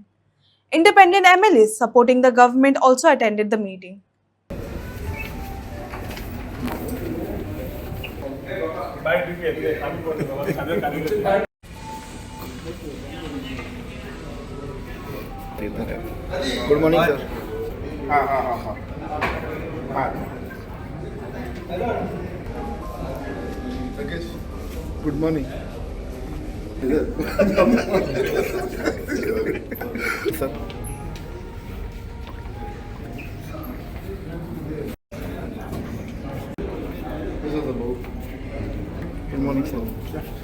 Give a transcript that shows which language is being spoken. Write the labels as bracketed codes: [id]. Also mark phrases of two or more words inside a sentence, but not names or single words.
[en] Independent MLAs supporting the government also attended the meeting. good morning sir. हाँ हाँ हाँ हाँ हाँ good morning sir. good morning sir.